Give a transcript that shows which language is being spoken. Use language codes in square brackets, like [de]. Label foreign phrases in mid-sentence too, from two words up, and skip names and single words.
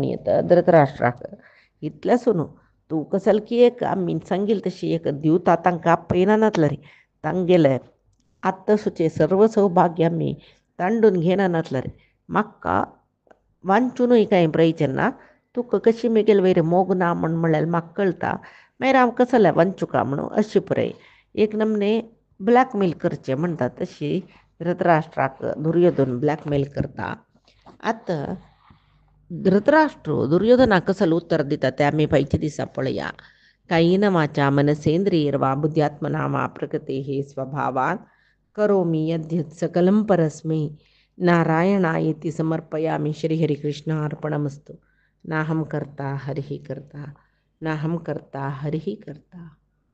[kok] येता धृतराष्ट्राक इतलेसून तूं कसलकी एक आमी सांगिल तशी एक दिवता तांकां आपयना नातले तांगेले आत्ता सुचे सर्व सौभाग्य आमी तांडून घेना नातले म्हाका वांचूनय कांय प्रयोजन ना तुका कशी मेगेल वयर मोग ना म्हळ्यार म्हाका कळटा मागीर हांव कसले वांचूका म्हणून अशें पुराय एक नमने ब्लॅकमेल करचें म्हणटा तशी धृतराष्ट्राक दुर्योधन ब्लॅकमेल करता. आतां दुर्योधनाक कसलें उत्तर दिता तें आमी फायच्या दिसा पळया. [sa] कायेन वाचा मनसेंद्रियर्वा बुद्ध्यात्मना वा प्रकृतेः स्वभावात् करोमि यद्यत् सकलं परस्मै नारायणायेति समर्पयामि. श्रीहरिकृष्णार्पणमस्तु. नाहं कर्ता हरिः कर्ता नाहं कर्ता हरिः कर्ता.